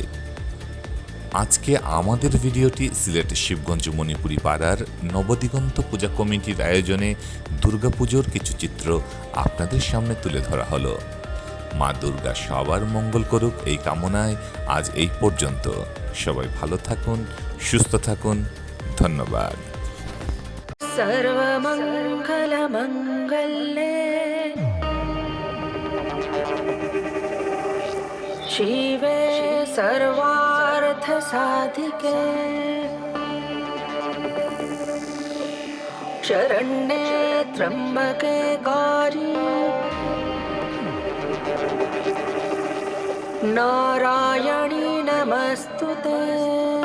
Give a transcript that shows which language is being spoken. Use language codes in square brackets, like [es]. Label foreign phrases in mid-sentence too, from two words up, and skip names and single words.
[bn] আজকে আমাদের ভিডিওটি সিলেট শিবগঞ্জ মণিপুরি পাড়ার নবদিগন্ত পূজা কমিটির আয়োজনে দুর্গাপুজোর কিছু চিত্র আপনাদের সামনে তুলে ধরা হলো। মা দুর্গা সবার মঙ্গল করুক এই কামনায় আজ এই পর্যন্ত। সবাই ভালো থাকুন, সুস্থ থাকুন। ধন্যবাদ। [sa] सर्वमंगल मंगल्ये शिवे सर्वार्थ साधिके शरण्ये त्र्यंबके गौरी नारायणी नमस्तुते।